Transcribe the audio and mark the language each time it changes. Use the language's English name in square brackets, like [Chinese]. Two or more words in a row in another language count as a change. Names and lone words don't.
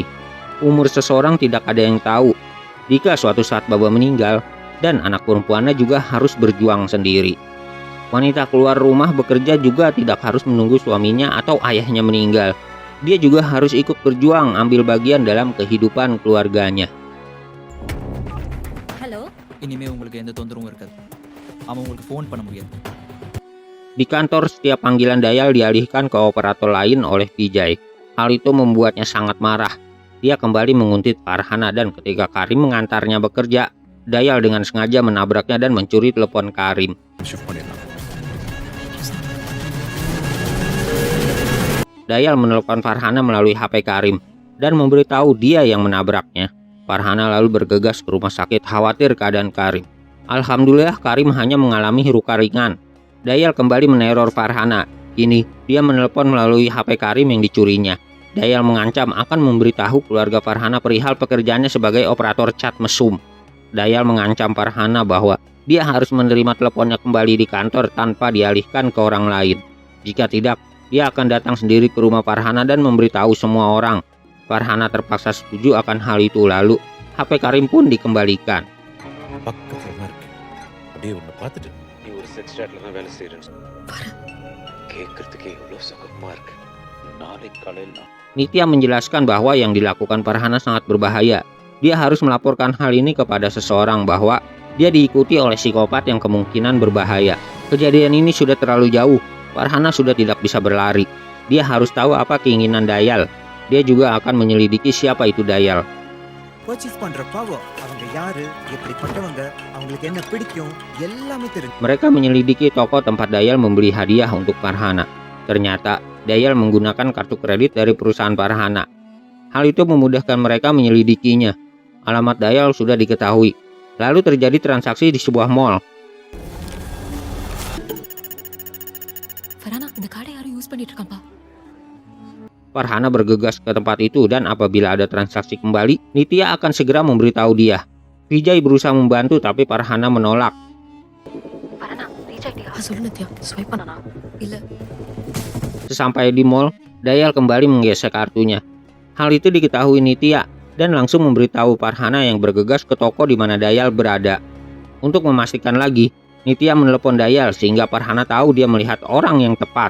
[Indonesian] Umur seseorang tidak ada yang tahu. Jika suatu saat Baba meninggal, dan anak perempuannya juga harus berjuang sendiri. Wanita keluar rumah bekerja juga tidak harus menunggu suaminya atau ayahnya meninggal. Dia juga harus ikut berjuang ambil bagian dalam kehidupan keluarganya. [Tamil] ஹலோ இனிமே உங்களுக்கு எந்த தொந்தரவும் இருக்காது. அவன் உங்களுக்கு ஃபோன் பண்ண முடியாது. [Indonesian] Di kantor, setiap panggilan Dayal dialihkan ke operator lain oleh Vijay. Hal itu membuatnya sangat marah. Dia kembali menguntit Farhana dan ketika Karim mengantarnya bekerja, Dayal dengan sengaja menabraknya dan mencuri telepon Karim. [Tamil] ஷிஃப்ட் பண்ணிடலாம். [Indonesian] Dayal menelpon Farhana melalui HP Karim dan memberitahu dia yang menabraknya. Farhana lalu bergegas ke rumah sakit khawatir keadaan Karim. Alhamdulillah Karim hanya mengalami luka ringan. Dayal kembali meneror Farhana. Kini dia menelpon melalui HP Karim yang dicurinya. Dayal mengancam akan memberitahu keluarga Farhana perihal pekerjaannya sebagai operator cat mesum. Dayal mengancam Farhana bahwa dia harus menerima teleponnya kembali di kantor tanpa dialihkan ke orang lain. Jika tidak, dia akan datang sendiri ke rumah Farhana dan memberitahu semua orang. Farhana terpaksa setuju akan hal itu, lalu HP Karim pun dikembalikan. [Tamil] பக்கத்துல தான் இருக்கு. அப்படியே உன்னை பார்த்துட்டு நீ ஒரு செக்ஸ் ஸ்டாட்ல தான் வேலை செய்யறேன்னு கேட்கறதுக்கே எவ்வளவு சுகமா இருக்கு. நாளைக்கு காலையில் நான் [Indonesian] Nitya menjelaskan bahwa yang dilakukan Farhana sangat berbahaya. Dia harus melaporkan hal ini kepada seseorang bahwa dia diikuti oleh psikopat yang kemungkinan berbahaya. Kejadian ini sudah terlalu jauh. Farhana sudah tidak bisa berlari. Dia harus tahu apa keinginan Dayal. Dia juga akan menyelidiki siapa itu Dayal. [Tamil] பர்ச்சேஸ் பண்ற பவர் அவங்க யாரு எப்படிப்பட்டவங்க அவங்களுக்கு என்ன பிடிக்கும் எல்லாமே தெரியும். [Indonesian] Mereka menyelidiki toko tempat Dayal membeli hadiah untuk Farhana. Ternyata Dayal menggunakan kartu kredit dari perusahaan Farhana. Hal itu memudahkan mereka menyelidikinya. Alamat Dayal sudah diketahui. Lalu terjadi transaksi di sebuah mall. [Tamil] ஃபரானா இந்த கார்டை யாரும் யூஸ் பண்ணிட்டு இருக்கான்ப்பா. [Indonesian] Farhana bergegas ke tempat itu dan apabila ada transaksi kembali, Nitya akan segera memberitahu dia. Vijay berusaha membantu tapi Farhana menolak. [Tamil] ஃபரானா ரீச் ஆயிட்டியா? சொல்லு நித்யா, ஸ்வைப் பண்ணனா? இல்ல. [Indonesian] Sesampai di mall, Dayal kembali menggesek kartunya. Hal itu diketahui Nitya dan langsung memberitahu Farhana yang bergegas ke toko di mana Dayal berada. Untuk memastikan lagi, Nitya menelepon Dayal sehingga Farhana tahu dia melihat orang yang tepat.